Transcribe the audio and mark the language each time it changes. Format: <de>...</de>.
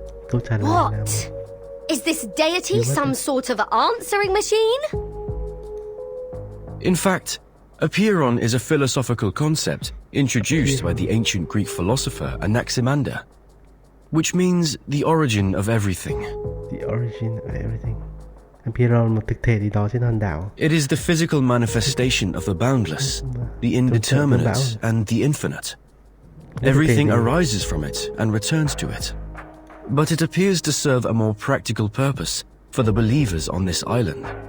<en>What? Is this deity some sort of answering machine? In fact, apeiron is a philosophical concept introduced by the ancient Greek philosopher Anaximander, which means the origin of everything. The origin of everything.</en> <vi>Apeiron một thực thể gì đó trên hòn đảo.</vi> <en>It is the physical manifestation of the boundless, the indeterminate, and the infinite. Everything arises from it and returns to it. But it appears to serve a more practical purpose for the believers on this island.</en>